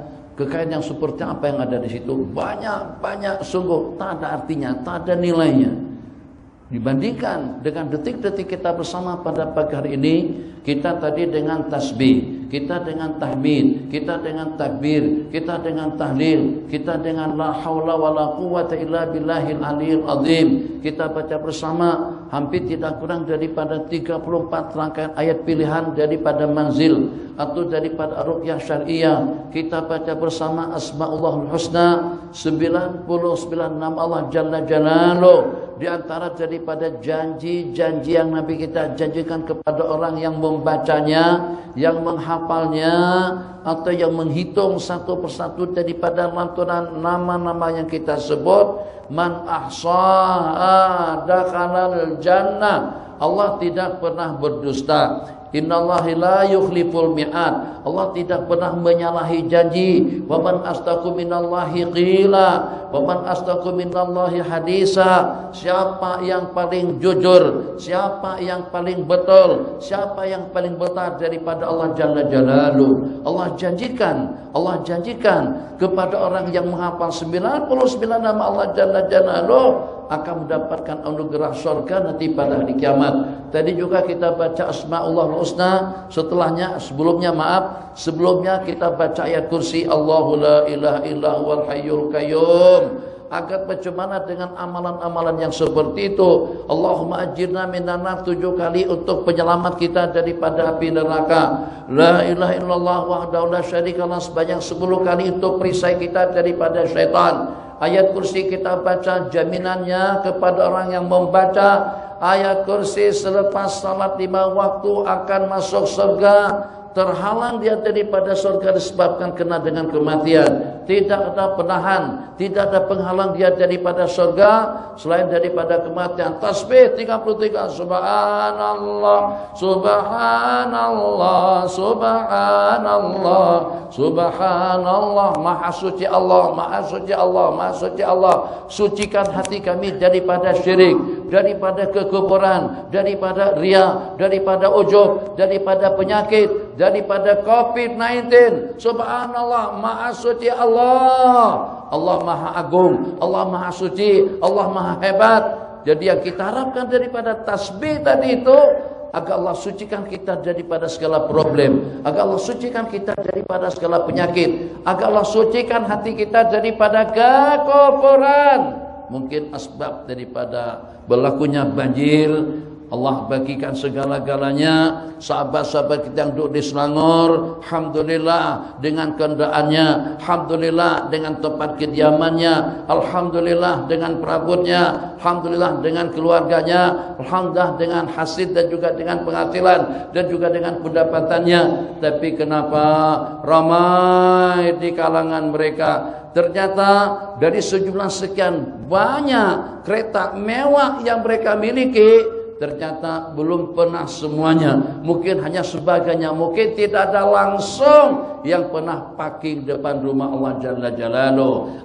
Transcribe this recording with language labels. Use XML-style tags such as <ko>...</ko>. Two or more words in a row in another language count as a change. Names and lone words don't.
<ms>Kekayaan yang seperti apa yang ada di situ banyak sungguh, tak ada artinya, tak ada nilainya dibandingkan dengan detik-detik kita bersama pada pagi hari ini. Kita tadi dengan tasbih, kita dengan tahmid, kita dengan takbir, kita dengan tahlil, kita dengan</ms> <ar>لا حول ولا قوة إلا بالله العلي العظيم.</ar> <ms>Kita baca bersama hampir tidak kurang daripada 34 rangkaian ayat pilihan daripada manzil atau daripada ruqyah syariah. Kita baca bersama Asmaullahul Husna, 99 nama Allah</ms> <ar>جل جلاله.</ar> <ms>Di antara daripada janji-janji yang Nabi kita janjikan kepada orang yang membacanya, yang menghafalnya, atau yang menghitung satu persatu daripada lantunan nama-nama yang kita sebut,</ms> <ar>من أحصاها دخل الجنة.</ar> <ms>Allah tidak pernah berdusta.</ms> <ar>إن الله لا يخلف الميعاد.</ar> <ms>Allah tidak pernah menyalahi janji.</ms> <ar>ومن أصدق من الله قيلا ومن أصدق من الله حديثا.</ar> <ms>Siapa yang paling jujur, siapa yang paling betul, siapa yang paling benar daripada Allah</ms> <ar>جل جلاله.</ar> <ms>Allah janjikan kepada orang yang menghafal 99 nama Allah</ms> <ar>جل جلاله</ar> <ms>akan mendapatkan anugerah surga nanti pada hari kiamat. Tadi juga kita baca Asmaullahul Husna, sebelumnya kita baca ayat kursi,</ms> <ar>الله لا إله إلا هو الحي القيوم.</ar> <ms>Agar bagaimana dengan amalan-amalan yang seperti itu?</ms> <ar>اللهم أجرنا من النار</ar> <ms>7 kali untuk penyelamat kita daripada api neraka.</ms> <ar>لا إله إلا الله وحده لا شريك له</ar> <ms>sebanyak 10 kali untuk perisai kita daripada syaitan. Ayat kursi kita baca jaminannya kepada orang yang membaca ayat kursi selepas salat 5 waktu akan masuk surga. terhalang dia daripada surga disebabkan kena dengan kematian. Tidak ada penahan, tidak ada penghalang dia daripada surga selain daripada kematian. Tasbih 33,</ms> <ar>سبحان الله سبحان الله سبحان الله سبحان الله.</ar> <ms>Maha suci Allah, maha suci Allah, maha suci Allah. Sucikan hati kami daripada syirik, daripada kekufuran, daripada riya, daripada ujub, daripada penyakit, daripada COVID-19. Subhanallah, maha suci Allah. Allah maha agung, Allah maha suci, Allah maha hebat. Jadi yang kita harapkan daripada tasbih tadi itu, agar Allah sucikan kita daripada segala problem, agar Allah sucikan kita daripada segala penyakit, agar Allah sucikan hati kita daripada kekufuran. Mungkin asbab daripada berlakunya banjir, Allah bagikan segala-galanya. Sahabat-sahabat kita yang duduk di Selangor, alhamdulillah dengan kendaraannya, alhamdulillah dengan tempat kediamannya, alhamdulillah dengan perabotnya, alhamdulillah dengan keluarganya, alhamdulillah dengan hasil dan juga dengan penghasilan dan juga dengan pendapatannya. Tapi kenapa ramai di kalangan mereka ternyata dari sejumlah sekian banyak kereta mewah yang mereka miliki, ternyata belum pernah semuanya, mungkin hanya sebagainya, mungkin tidak ada langsung yang pernah parking depan rumah Allah</ms> <ar>جل جلاله.</ar>